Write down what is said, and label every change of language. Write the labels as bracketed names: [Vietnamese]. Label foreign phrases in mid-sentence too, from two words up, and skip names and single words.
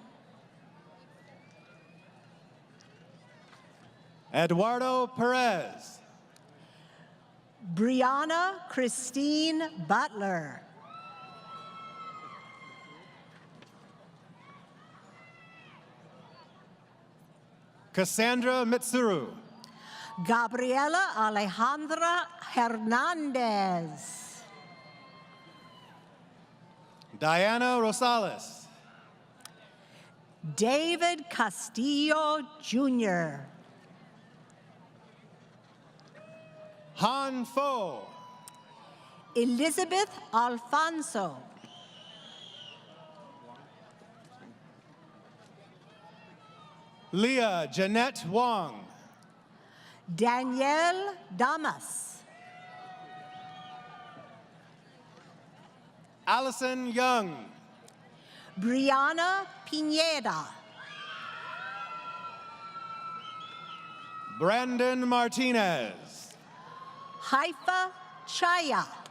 [English] Eduardo Perez. Brianna Christine Butler. Cassandra Mitsuru. Gabriela Alejandra Hernandez. Diana Rosales. David Castillo Jr. Han Fo. Elizabeth Alfonso. Leah Jeanette Wong. Danielle Damas. Allison Young. Brianna Pineda. Brandon Martinez. Haifa Chaya.